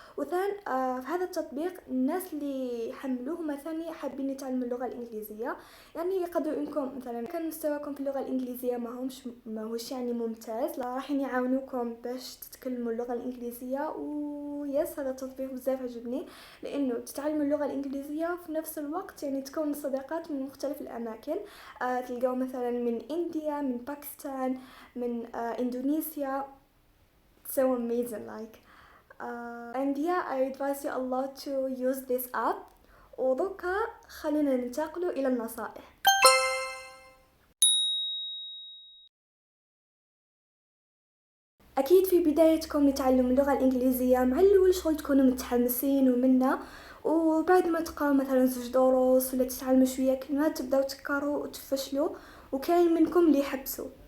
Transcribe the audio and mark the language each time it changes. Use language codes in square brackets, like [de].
[ar] وثان في هذا التطبيق الناس اللي يحملوه هما ثاني حابين يتعلموا اللغه الانجليزيه، يعني يقدروا انكم مثلا كان مستواكم في اللغه الانجليزيه ماهوش يعني ممتاز، لا راح يعاونوكم باش تتكلموا اللغه الانجليزيه. ويس هذا التطبيق بزاف عجبني لانه تتعلموا اللغه الانجليزيه وفي نفس الوقت يعني تكون صداقات من مختلف الاماكن. تلقاو مثلا من انديا، من باكستان، من اندونيسيا. [en] so amazing like and yeah I advise you a lot to use this app. [ar] ودوكا خلينا ننتقل الى النصائح. اكيد في بدايتكم لتعلم اللغه الانجليزيه مع الاول شغل تكونوا متحمسين ومنا، وبعد ما تقراو مثلا 2 دروس ولا تتعلموا شويه كلمات تبداو تكرروا وتفشلوا، وكاين منكم اللي يحبسوا.